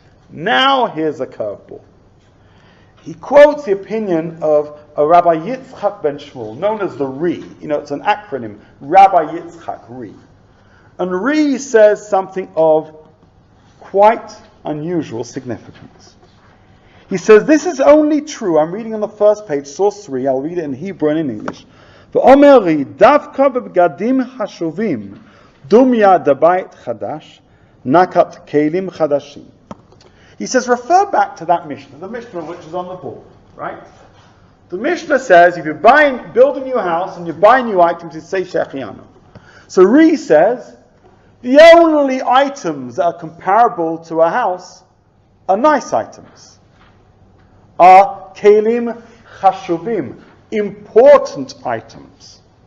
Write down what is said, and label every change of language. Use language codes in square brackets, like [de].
[en] Now here's a curveball. He quotes the opinion of a Rabbi Yitzchak ben Shmuel, known as the Ri. It's an acronym, Rabbi Yitzchak, Ri. And Ri says something of quite unusual significance. He says, this is only true, I'm reading on the first page, source 3, I'll read it in Hebrew and in English. [he] ואומר רי, דווקא בבגדים חשובים, דומיה דבית חדש, נקת כלים חדשים. [en] He says, refer back to that Mishnah, the Mishnah which is on the board, right? The Mishnah says, if you build a new house and you buy new items, you say Shehecheyanu. So Ri says, the only items that are comparable to a house are nice items, are kelim chashuvim, important items.